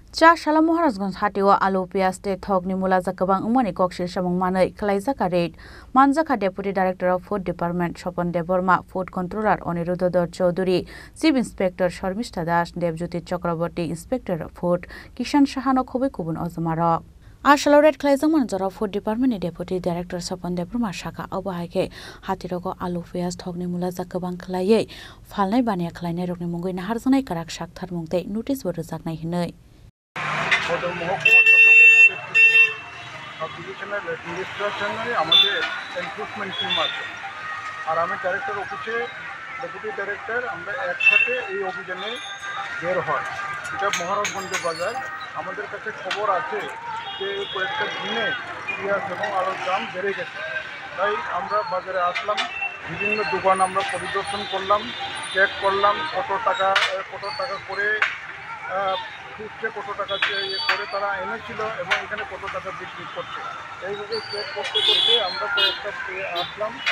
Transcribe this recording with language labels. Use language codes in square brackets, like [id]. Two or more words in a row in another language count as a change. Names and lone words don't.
[trp] Cha Shala Maharajganj Hatiwa Alu Pias Te Thok Nimula Zakabang Umani Kokshil Shamong Manai Khlaijaka Rate Manjaka [en] Deputy Director of Food Department [trp] Shopon Deborma [en] Food Controller [trp] Aniruddha Chaudhuri [en] Chief Inspector [trp] Sharmishta Das Devjyoti Chakraborty [en] Inspector of Food [trp] Kishan Shahano Khobe Kubun Ozmarok Ashalo Red Khlaijang Manjara [en] Food Department Deputy Director [trp] Shopon Deborma Shaka Obahaike Hatirogo Alu Pias Thok Nimula Zakabang Khlaiye Phalnai Bania Khlainai Rokni Mungoi Naharjanai Karak Shak Tharmungte Notice Bo Rjaknai hinai [bn] আমাদের [en] enforcement team [bn] আছে আর আমি [en] director office deputy director [bn] আমরা একসাথে এই অভিযানে বের হয় এটা মহারাজগঞ্জ বাজার আমাদের কাছে খবর আছে যে কয়েকটা দিনে পেঁয়াজ এবং আলুর দাম বেড়ে গেছে তাই আমরা বাজারে আসলাম বিভিন্ন দোকান আমরা পরিদর্শন করলাম চেক করলাম কত টাকা করে খুচরে কত টাকা করে তারা এনেছিল এবং এখানে কত টাকা বিক্রি করছে এইভাবে চেক করতে করতে আমরা কয়েকটা আসলাম